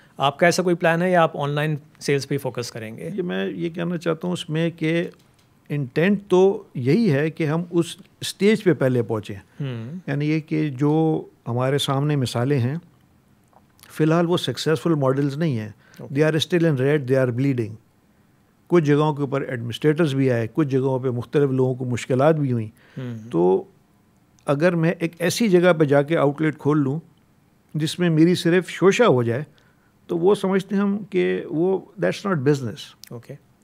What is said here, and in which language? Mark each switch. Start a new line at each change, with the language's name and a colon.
Urdu: آپ کا ایسا کوئی پلان ہے یا آپ آن لائن سیلز پہ فوکس کریں گے؟ میں یہ کہنا چاہتا ہوں اس میں کہ انٹینٹ تو یہی ہے کہ ہم اس اسٹیج پہ پہلے پہنچیں. یعنی یہ کہ جو ہمارے سامنے مثالیں ہیں فی الحال وہ سکسیزفل ماڈلز نہیں ہیں.
English: They are still in red, they are bleeding.
Urdu: کچھ جگہوں کے اوپر ایڈمنسٹریٹرز بھی آئے, کچھ جگہوں پہ مختلف لوگوں کو مشکلات بھی ہوئیں. تو اگر میں ایک ایسی جگہ پہ جا کے آؤٹ لیٹ کھول لوں جس میں میری صرف شوشہ ہو جائے, تو وہ سمجھتے ہیں ہم کہ وہ
English: That's not business. Okay,